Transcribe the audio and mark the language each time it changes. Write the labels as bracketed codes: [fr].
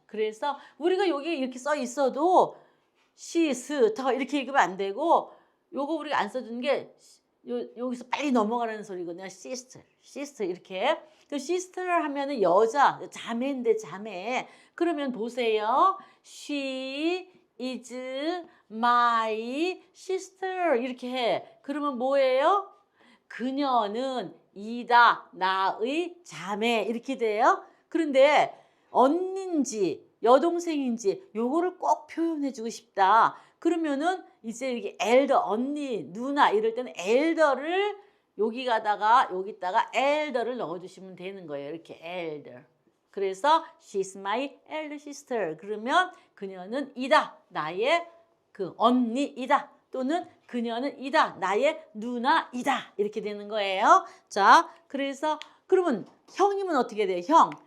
[ko] 그래서 우리가 여기 이렇게 써 있어도 시스터 이렇게 읽으면 안 되고 요거 우리가 안 써주는 게 여기서 빨리 넘어가는 소리거든요. 시스터 이렇게. 그 시스터를 하면은 여자, 자매인데 자매. 그러면 보세요. [en] She is my sister [ko] 이렇게 해. 그러면 뭐예요? 그녀는 이다 나의 자매 이렇게 돼요. 그런데 언니인지 여동생인지 요거를 꼭 표현해주고 싶다. 그러면은 이제 이게 엘더 언니 누나 이럴 때는 엘더를 여기다가 엘더를 넣어주시면 되는 거예요. 이렇게 엘더. 그래서 [en] she's my elder sister. [ko] 그러면 그녀는 이다 나의 그 언니이다. 또는 그녀는 이다 나의 누나이다. 이렇게 되는 거예요. 자, 그래서 그러면 형이면 어떻게 돼요?